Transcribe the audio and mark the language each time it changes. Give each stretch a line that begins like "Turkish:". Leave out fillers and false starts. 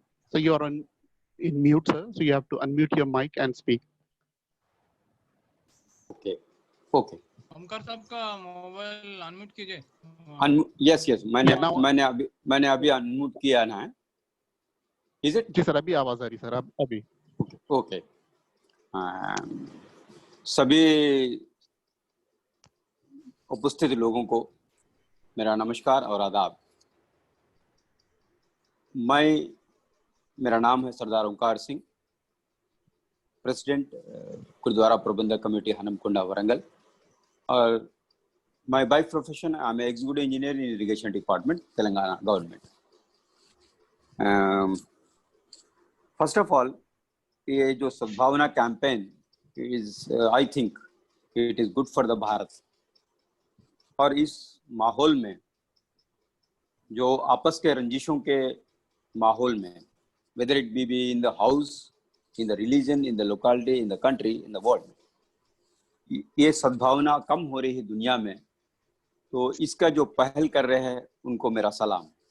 English: So you are in mute, sir. So you have to unmute your mic and speak. Okay. Okay.
Hindi: Omkar साहब का mobile unmute कीजिए.
English: Yes, yes.
Hindi: मैंने अभी unmute किया ना है.
English: Is it?
Hindi: जी सर, अभी आवाज आ रही सर. अभी.
English: Okay.
Hindi: सभी उपस्थित लोगों को मेरा नमस्कार और आदाब. मेरा नाम है सरदार ओंकार सिंह, प्रेसिडेंट गुरुद्वारा प्रबंधक कमेटी हनमकुंडा वरंगल.
English: और my by profession, I'm an executive engineer in irrigation department, Telangana government. First of all,
Hindi: ये जो सद्भावना campaign
English: is I think it is good for the Bharat.
Hindi: और इस माहौल में जो आपस के रंजिशों के माहौल में,
English: whether it be in the house, in the religion, in the locality, in the country, in the world,
Hindi: ये सद्भावना कम हो रही है दुनिया में, तो इसका जो पहल कर रहे हैं उनको मेरा सलाम।